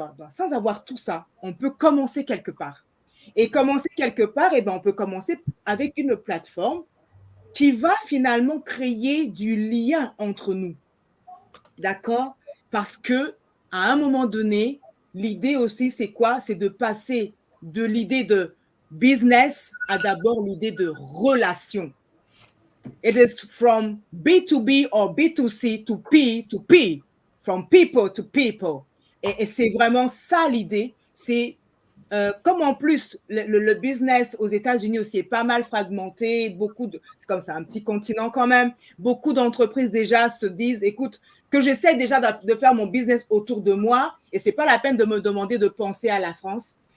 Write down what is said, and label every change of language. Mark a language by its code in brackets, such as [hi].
[fr] Sans avoir tout ça, on peut commencer quelque part. Et commencer quelque part, on peut commencer avec une plateforme qui va finalement créer du lien entre nous. D'accord? Parce que à un moment donné, l'idée aussi, c'est quoi? C'est de passer de l'idée de business à d'abord l'idée de relation. [en] It is from B2B or B2C to P2P, from people to people. [fr] Et c'est vraiment ça l'idée. C'est comme en plus le business aux États-Unis aussi est pas mal fragmenté, c'est comme ça, un petit continent quand même, beaucoup d'entreprises déjà se disent, écoute, que j'essaie déjà de faire mon business autour de moi, et c'est pas la peine de me demander de penser à la France.